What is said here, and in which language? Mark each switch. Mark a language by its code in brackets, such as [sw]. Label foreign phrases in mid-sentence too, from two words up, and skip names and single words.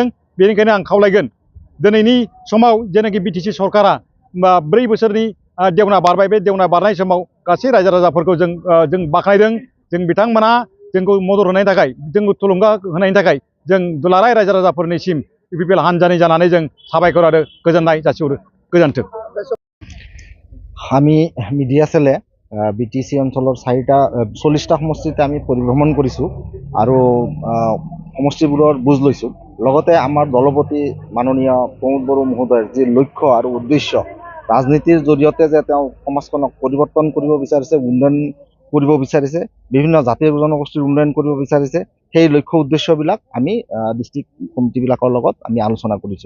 [brx] बेनिखायनो आं खावलायगोन दिनैनि समाव जेनाखि बिटिसि सरकारा 4 बोसोरनि देवना बारबाय, बे देवना बारनाय समाव गासै रायजो राजाफोरखौ जों बाख्नायदों। जों बिथांमोना जोंखौ मदद होनायनि थाखाय, जोंखौ थुलुंगा होनायनि थाखाय जों दुलाराय रायजो राजाफोरनिसिम इउपिपिएल हान्जानि जानानै जों साबायखर आरो गोजोननाय जासिहरो। गोजोन्थों। [as] আমি মিডিয়া সেলে বিটিসি অঞ্চলৰ 40টা সমষ্টিতে আমি পৰিভ্ৰমণ কৰিছোঁ আৰু সমষ্টিবোৰৰ বুজ লৈছোঁ। লগতে আমাৰ দলপতি মাননীয় প্ৰমোদ বড়ো মহোদয়ৰ যি লক্ষ্য আৰু উদ্দেশ্য, ৰাজনীতিৰ জৰিয়তে যে তেওঁ সমাজখনক পৰিৱৰ্তন কৰিব বিচাৰিছে, উন্নয়ন কৰিব বিচাৰিছে, বিভিন্ন জাতি জনগোষ্ঠীৰ উন্নয়ন কৰিব বিচাৰিছে, সেই লক্ষ্য উদ্দেশ্যবিলাক আমি ডিষ্ট্ৰিক্ট কমিটিবিলাকৰ লগত আমি আলোচনা কৰিছোঁ।